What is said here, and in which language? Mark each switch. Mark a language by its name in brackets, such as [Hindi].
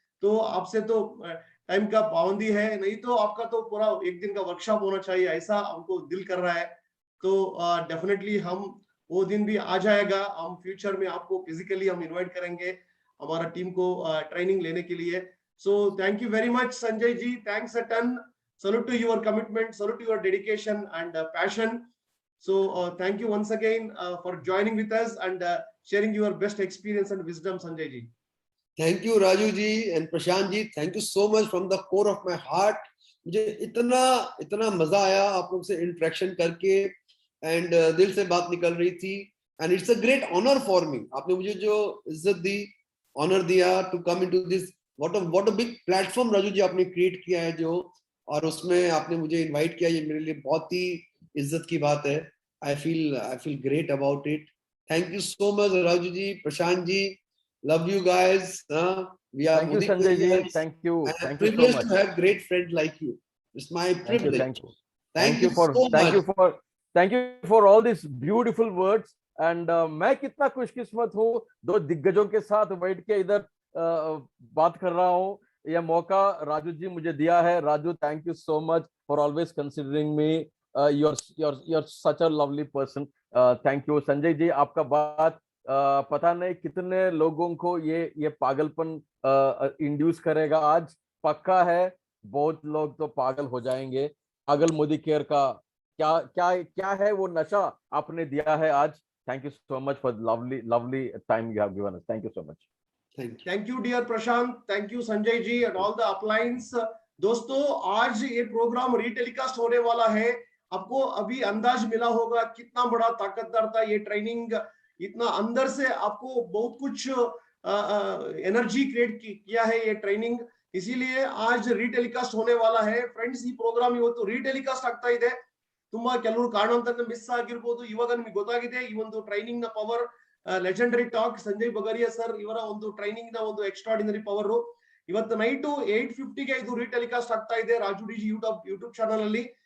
[Hindi] तो आपसे तो टाइम का पाबंदी है, नहीं तो आपका तो पूरा एक दिन का वर्कशॉप होना चाहिए, ऐसा हमको दिल कर रहा है. तो डेफिनेटली हम वो दिन भी आ जाएगा. हम फ्यूचर में आपको फिजिकली हम इन्वाइट करेंगे हमारा टीम को ट्रेनिंग लेने के लिए. [English] So thank you very much Sanjay ji. Thanks a ton. Salute to your commitment, salute to your dedication and passion. So thank you once again for joining with us and sharing your best experience and wisdom, Sanjay ji. Thank you Raju ji and Prashant ji. Thank you so much from the core of my heart. [Hindi] मुझे इतना मजा आया आप लोग से interaction करके and दिल से बात निकल रही थी [English] and it's a great honor for me. [Hindi] आपने मुझे जो इज्जत दी, ऑनर दिया [English] to come into this, what a big platform [Hindi] Raju ji आपने क्रिएट किया है जो, और उसमें आपने मुझे इनवाइट किया. ये मेरे लिए बहुत ही इज्जत की बात है. [English] I feel great about it. Thank you so much Raju ji, Prashant ji. Love you guys. We are thank you Sanjay ji. Thank you so privileged much to have great friends like you. It's my privilege. Thank you for all these beautiful words. [Hindi] And मैं कितना खुशकिस्मत हूँ 2 दिग्गजों के साथ बैठ के इधर बात कर रहा हूँ. यह मौका राजू जी मुझे दिया है. [English] Raju, thank you so much for always considering me. you're such a lovely person. Thank you. [Hindi] Sanjay ji, आपका बात पता नहीं कितने लोगों को ये पागलपन इंड्यूस करेगा. आज पक्का है बहुत लोग तो पागल हो जाएंगे. पागल मोदी केयर का क्या है वो नशा आपने दिया है आज. [English] Thank you so much for the lovely time you have given us. Thank you so much. Thank you dear Prashant. Thank you Sanjay ji and all the uplines. [Hindi] दोस्तों, आज ये प्रोग्राम रीटेलीकास्ट होने वाला है. आपको अभी अंदाज मिला होगा कितना बड़ा ताकतवर था ये ट्रेनिंग. इतना अंदर से आपको बहुत कुछ एनर्जी क्रिएट किया है ये ट्रेनिंग. इसीलिए आज रीटेलीकास्ट होने वाला है. [Kannada] फ्रेंड्स, ಈ ಪ್ರೋಗ್ರಾಮ್ ಇವತ್ತು रीटेलीकास्ट ಆಗ್ತಾ ಇದೆ. ತುಂಬಾ ಕೆಲವರು ಕಾರಣಾಂತರದಿಂದ ಮಿಸ್ ಆಗಿರಬಹುದು. ಇವಾಗ ನಿಮಗೆ ಗೊತ್ತಾಗಿದೆ ಈ ಒಂದು ಟ್ರೈನಿಂಗ್ ನ power. Legendary talk Sanjay ಬಗರಿಯಾ sir ಇವರ ಒಂದು ಟ್ರೈನಿಂಗ್ ನ ಒಂದು ಎಕ್ಸ್ಟ್ರಾರ್ಡಿನರಿ ಪವರ್. ಇವತ್ತು ನೈಟ್ 8:50 ಗೆ ಇದು रीटेलीकास्ट ಆಗ್ತಾ ಇದೆ ರಾಜು ಡಿಜಿ ಯೂಟ್ಯೂಬ್ ಚಾನಲ್ ಅಲ್ಲಿ.